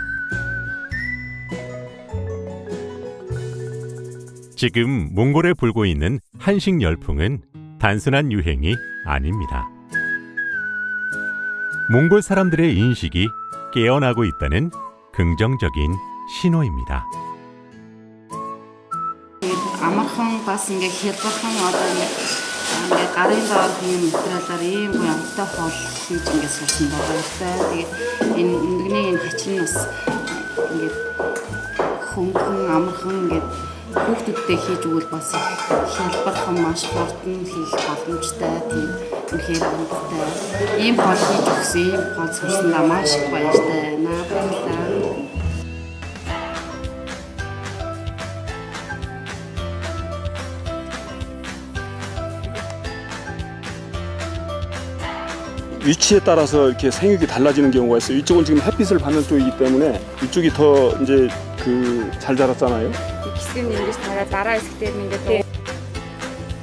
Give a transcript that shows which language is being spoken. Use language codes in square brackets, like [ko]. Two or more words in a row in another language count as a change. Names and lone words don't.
[ko] 지금 몽골에 불고 있는 한식 열풍은 단순한 유행이 아닙니다. 몽골 사람들의 인식이 깨어나고 있다는 긍정적인 신호입니다. [mn] Амархан бас ингээ хялбархан одоо ингээ гарын доор юм материалаар ийм гуйамтай хоол хийж ингээ сурсан байгаа. Тэгээд энэ нэгний энэ хачин бас ингээ хөнгөн амархан ингээ хүүхдүүдтэй хийж өгвөл бас хялбархан маш хурдан хийх боломжтой тийм үнэхээр амттай. Ийм хоол хийж өгсөн, ийм хоол сурсандаа маш их баяртай. Баярлалаа. [ko] 위치에 따라서 이렇게 생육이 달라지는 경우가 있어요. 이쪽은 지금 햇빛을 받는 쪽이기 때문에 이쪽이 더 이제 잘 자랐잖아요. [mn] Хэсэг нь ингэж дараа хэсэгтээ ингээд